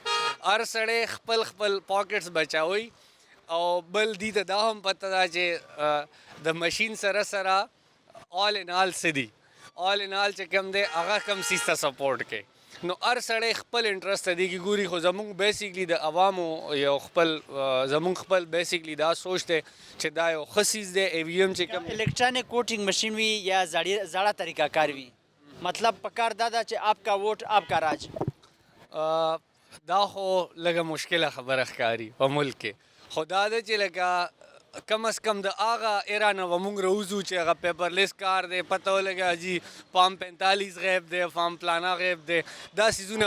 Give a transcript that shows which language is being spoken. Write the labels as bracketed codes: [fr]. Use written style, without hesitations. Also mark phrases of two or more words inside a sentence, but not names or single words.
[ps] هر سړی خپل پاکټس بچاوي او بل دې ته دا هم پته ده چې د مشین سره [en] all in all [ps] څه دي [en] all in all [ps] چې کوم دی هغه کم سیز ته سپورټ کوي. نو هر سړی خپل انټرسټ ته دی کې ګوري خو زمونږ بیسیکلی د عوامو یو خپل زمونږ خپل بیسیکلی دا سوچ دی چې دا یو ښه سیز دی. ای وي ایم چې کوم [en] electronic voting machine [ps] وي یا زړه طریقه کار وي مطلب پکار دا ده چې [ur] آپ کا ووٹ آپ کا راج. [ps] دا خو لږه مشکله خبره ښکاري په ملک کې خو دا ده چې لکه کم از کم د هغه ایرا نه به موږ راوځو چې هغه [en] paper less [ps] کار دی پته ولګه جي فارم 45 غیب دی فارم پلانا غیب دی دا سیزونه